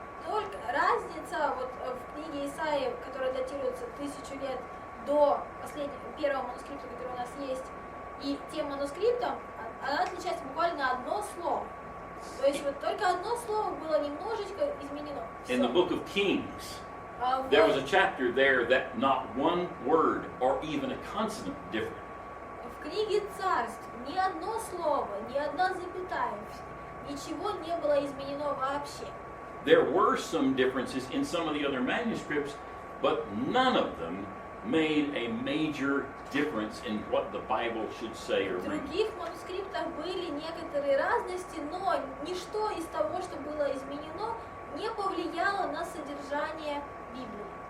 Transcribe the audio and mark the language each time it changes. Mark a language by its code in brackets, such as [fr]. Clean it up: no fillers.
[ru] только разница вот в книге Исаии, которая датируется 1000 лет до первого манускрипта, который у нас есть, и тем манускриптом, она отличается буквально на одно слово. То есть вот только одно слово было немножечко изменено. [en] In the [ru] Всё. [en] book of Kings, [ru] А [en] there was a chapter there that not one word or even a consonant differed. [ru] в книге Царств ни одно слово, ни одна запятая, ничего не было изменено вообще. [en] There were some differences in some of the other manuscripts, but none of them made a major difference in what the Bible should say or [ru] В других манускриптах были некоторые разности, но ничто из того, что было изменено, не повлияло на содержание Библии.